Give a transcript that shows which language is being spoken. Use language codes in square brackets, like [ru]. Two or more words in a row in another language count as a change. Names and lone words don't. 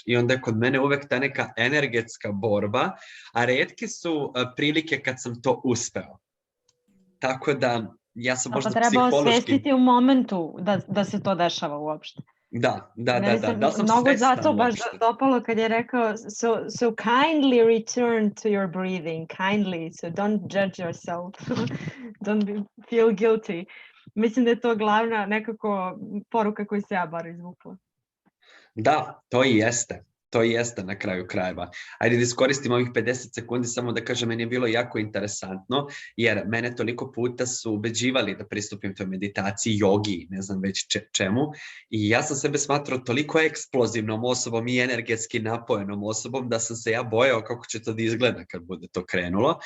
[sr] I onda je kod mene uvek ta neka energetska borba, a retke su prilike kad sam to uspeo. Tako da ja sam možda treba psihološki... osvestiti u momentu da se to dešava uopšte. Da sam mnogo svestan zato baš uopšte. dopalo kad je rekao [en] so kindly return to your breathing, kindly, so don't judge yourself, don't feel guilty. [sr] Mislim da je to glavna nekako poruka koju se ja bar izvukla. Da, to i jeste. To i jeste na kraju krajeva. Ajde da iskoristim ovih 50 sekundi samo da kažem, meni je bilo jako interesantno, jer mene toliko puta su ubeđivali da pristupim toj meditaciji, jogi, ne znam već čemu, i ja sam sebe smatrao toliko eksplozivnom osobom i energetski napojenom osobom da sam se ja bojao kako će to da izgleda kad bude to krenulo.